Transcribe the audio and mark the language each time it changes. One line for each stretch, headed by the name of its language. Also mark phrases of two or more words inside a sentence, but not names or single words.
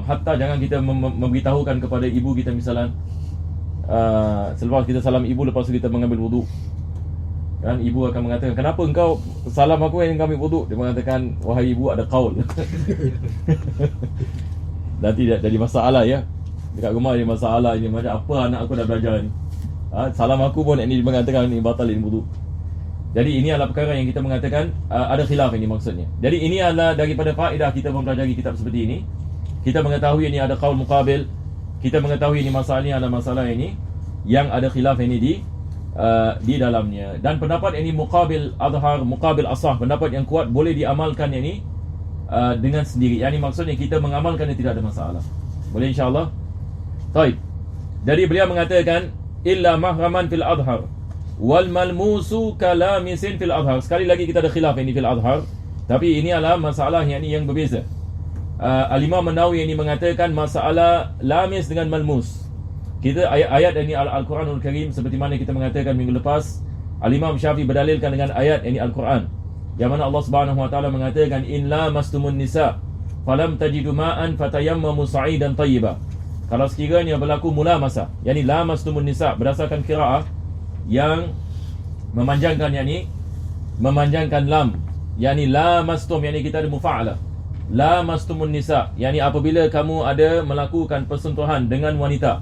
Malay: Hatta jangan kita memberitahukan kepada ibu kita misalan, selepas kita salam ibu, lepas tu kita mengambil wuduk, kan ibu akan mengatakan, kenapa engkau salam aku yang ambil wuduk? Dia mengatakan, wahai ibu, ada qaul. Nanti jadi masalah ya. Dekat rumah ada masalah ini, macam apa anak aku dah belajar ni. Salam aku pun ini mengatakan ini batalin wuduk. Jadi ini adalah perkara yang kita mengatakan ada khilaf ini maksudnya. Jadi ini adalah daripada faedah kita mempelajari kitab seperti ini. Kita mengetahui ini ada
Arabic: قول مقابل.
Malay: Kita mengetahui ini masalah ini adalah masalah ini yang ada khilaf ini di dalamnya. Dan pendapat ini
Arabic: مقابل الأظهر, مقابل الأصح,
Malay: pendapat yang kuat, boleh diamalkan ini dengan sendiri. Yani maksudnya kita mengamalkannya tidak ada masalah. Boleh insya-Allah. Baik. Jadi beliau mengatakan
Arabic: إلا محرما في الأظهر والملموس كلامس في الأظهر.
Malay: Sekali lagi kita ada khilaf ini
Arabic: في الأظهر,
Malay: tapi ini adalah masalah yang berbeza. Al-Imam An-Nawawi ini mengatakan masalah lamis dengan malmus. Kita ayat ini Al-Quranul Karim, seperti mana kita mengatakan minggu lepas, Al-Imam Syafi'i berdalilkan dengan ayat ini Al-Quran, yang mana Allah
Arabic: سبحانه وتعالى
Malay: mengatakan
Arabic: إن لامستم النساء فلم تجدوا ماء فتيمموا صعيدا طيبا.
Malay: Kalau sekiranya berlaku mulamasa, yakni
Arabic: لامستم النساء,
Malay: berdasarkan qiraah yang memanjangkan memanjangkan lam, yakni lamastum, yakni kita ada mufa'alah.
Arabic: لامستم النساء,
Malay: yakni apabila kamu ada melakukan persentuhan dengan wanita.